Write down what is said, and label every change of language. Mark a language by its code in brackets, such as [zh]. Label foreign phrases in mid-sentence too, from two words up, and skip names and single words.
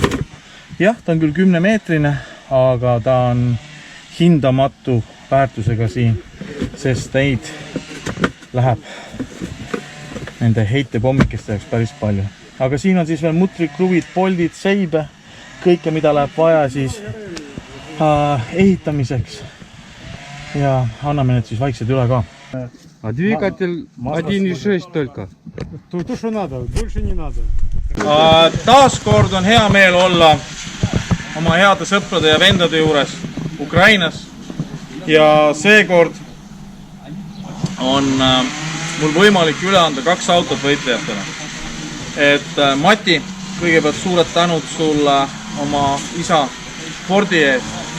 [et] Jah, ta on küll 10-meetrine, aga ta on hindamatu väärtusega siin, sest neid läheb nende heitepommikeste jaoks päris palju. Aga siin on siis veel mutrikruvid, poldid, seibe, kõike mida läheb vaja siis ehitamiseks ja anname need siis vaikselt üle ka. [ru] А двигатель 1.6 только. То, что надо, больше не надо. [et] Taaskord on hea meel olla oma heade sõprade ja vendade juures Ukrainas ja seekord on mul võimalik üle anda 2 autot võitlejatele. Et Mati, kõigepealt suured tänud sulle oma isa Fordi eest.